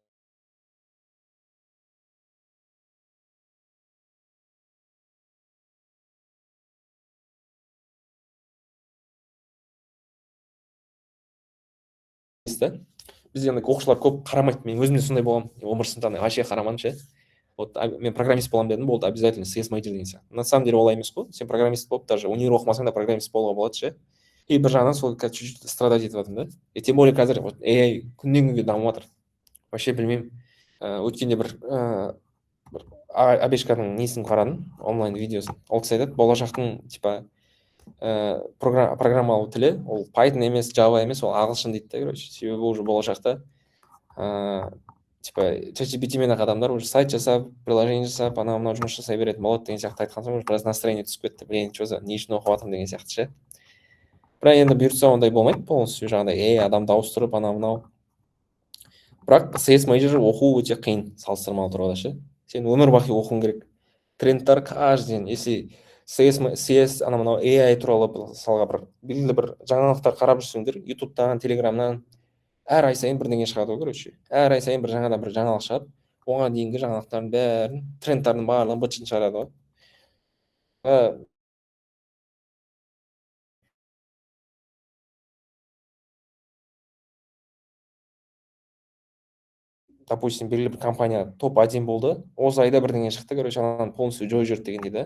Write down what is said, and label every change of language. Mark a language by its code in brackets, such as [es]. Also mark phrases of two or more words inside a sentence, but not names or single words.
[kk] Бізде оқушылар көп қарамайды. Мен өзім де сондай болғам. 11 сыныпта вообще қарамадым ше. Вот мен программист боламын дедім, болды обязательно [en] CS major [kk] деген сияқты. [ru] На самом деле [kk] олай емес қой. Сен программист болып, даже универ оқымасаң да программист болуға болады ше. И бір жағынан сол [ru] чуть-чуть страдать [kk] етіп жатырмын да. [ru] И тем более [kk] қазір вот AI күннен күнге дамып жатыр. Вообще білмеймін. Өткенде бір Абешканың несін қарадым, онлайн видеосын. Ол кісі айтады, болашақтың типа программалау тілі, ол Python емес, Java емес, ол ағылшын дейді да, короче. Себебі уже болашақта типа ChatGPT-мен адамдар уже сайт жасап, приложение жасап, анау жұмыс жасай беретін болады деген сияқты айтқан соң, біраз настроение түсіп кетті. [ru] Блин, что за [kk] не үшін оқып жатырмын деген сияқты ше. Бірақ енді бұйыртса ондай болмайды, полностью жаңағыдай адамды ауыстырып, анау. Бірақ [en] CS major [kk] оқу өте қиын салыстырмалы тұрғыда ше. Сен өмір бақи оқуың керек. Трендтар [ru] каждый день, если [kk] CS анау AI туралы мысалға бір белгілі бір жаңалықтар қарап жүрсеңдер, YouTube-тан, Telegram-нан әр ай сайын бірдеңе шығады ғой, короче. Әр ай сайын бір жаңадан бір жаңалық шығады. Оған дейінгі жаңалықтардың бәрін, трендтардың барлығын быт-шытын шығарады ғой. Допустим, белгілі бір компания топ-1 болды, осы айда бірдеңе шықты, короче, ананы полностью жойып жіберді дегендей да.